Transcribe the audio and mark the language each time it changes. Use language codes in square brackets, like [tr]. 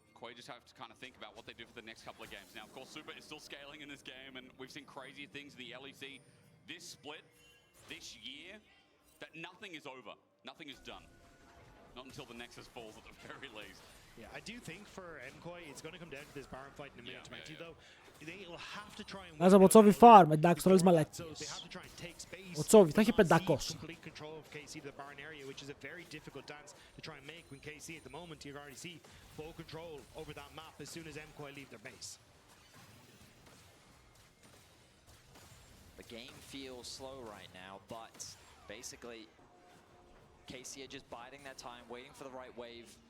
[en] You just have to kind of think about what they do for the next couple of games. Now, of course, Super is still scaling in this game, and we've seen crazy things in the LEC. This split, this year, that nothing is over. Nothing is done. Not until the Nexus falls at the very least. Yeah, I do think for MKOI, it's going to come down to this Baron fight in a minute 20, though. They will have to try and [el] Βάζα από Τσόβι farm, εντάξει, τώρα λες μαλακίες. Ο Τσόβι θα έχει 500. [en] Complete control of KC to the Baron area, which is a very difficult dance to try and make when KC at the moment you already see full control over that map as soon as MKOI leave their base. The game feels slow right now, but basically KC are just biding their time, waiting for the right wave.